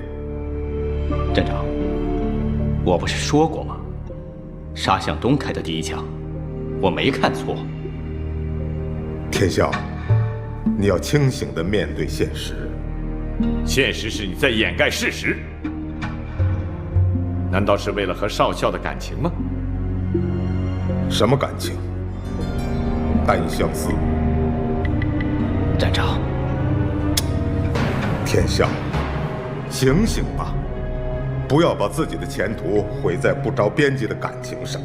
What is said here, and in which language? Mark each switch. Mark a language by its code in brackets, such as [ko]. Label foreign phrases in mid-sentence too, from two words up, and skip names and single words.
[zh] 站長，我不是說過嗎？沙向東開的第一槍，我沒看錯。天笑，你要清醒地面對現實。現實是你在掩蓋事實。難道是為了和少校的感情嗎？什麼感情？單相思。站長，天笑，醒醒吧，不要把自己的前途毀在不着邊際的感情上。